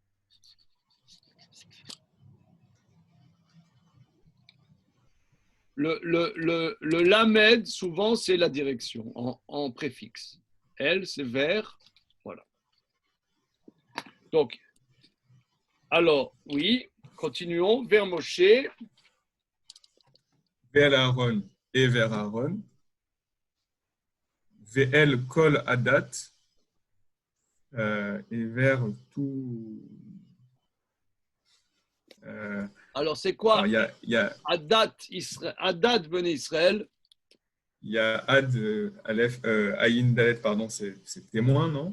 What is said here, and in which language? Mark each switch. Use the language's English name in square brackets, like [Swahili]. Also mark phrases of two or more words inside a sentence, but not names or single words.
[French] Le lamed, souvent, c'est la direction en préfixe. Elle, c'est vers. Voilà. Donc, Alors, oui, continuons. Vers Moshe. [Hebrew] ואל אהרן [French] et vers Aaron. [Hebrew] ואל כל עדת [French] et vers tout. Alors, c'est Alors, quoi il y a [Hebrew] עדת בני ישראל? [French] Il y a Ad, Aleph, Aïn, Dalet, pardon, c'est témoin, non?